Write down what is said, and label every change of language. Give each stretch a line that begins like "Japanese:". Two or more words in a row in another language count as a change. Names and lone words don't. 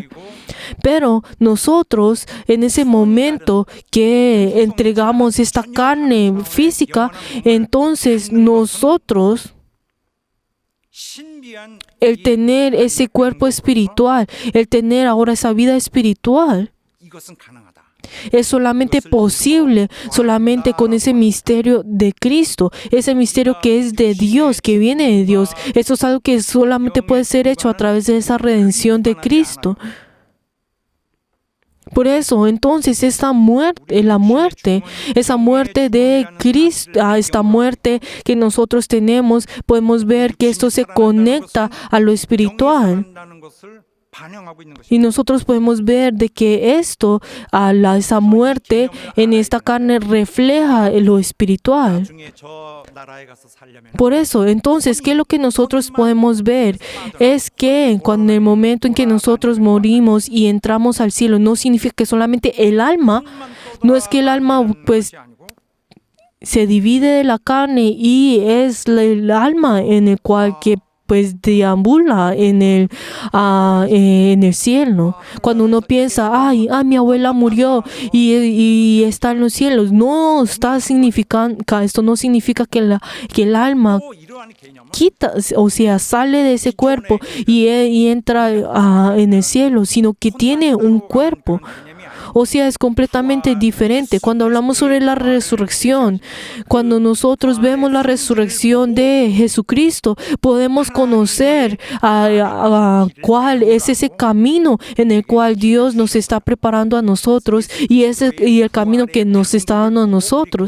Spanish: Pero nosotros en ese momento que entregamos esta carne física, entonces nosotros, el tener ese cuerpo espiritual, el tener ahora esa vida espiritual,
Korean: 이것은 가능하다.
Spanish: es solamente posible, solamente con ese misterio de Cristo, ese misterio que es de Dios, que viene de Dios. Eso es algo que solamente puede ser hecho a través de esa redención de Cristo. Por eso, entonces, esa muerte de Cristo, esta muerte que nosotros tenemos, podemos ver que esto se conecta a lo espiritual.
Korean: 영이 것을 반영하고 있는
Spanish: Y
Korean: 것입니다.
Spanish: nosotros podemos ver de que esa muerte en esta carne refleja lo espiritual.
Korean: 나중에 저 나라에 가서 살려면
Spanish: Por eso, entonces, ¿qué es lo que nosotros podemos ver? Es que cuando en el momento en que nosotros morimos y entramos al cielo, no significa que solamente el alma, no es que el alma pues se divide de la carne y es el alma en el cual que pues deambula en el cielo. Cuando uno piensa, ay, mi abuela murió y está en los cielos, no está significando, esto no significa que el alma
Korean: 또 이러한 개념은
Spanish: quita, o sea, sale de ese cuerpo y entra en el cielo, sino que tiene un cuerpo.
Korean: 그런 개념이 아니에요.
Spanish: O sea, es completamente diferente. Cuando hablamos sobre la resurrección, cuando nosotros vemos la resurrección de Jesucristo, podemos conocer cuál es ese camino en el cual Dios nos está preparando a nosotros y el camino que nos está dando a nosotros.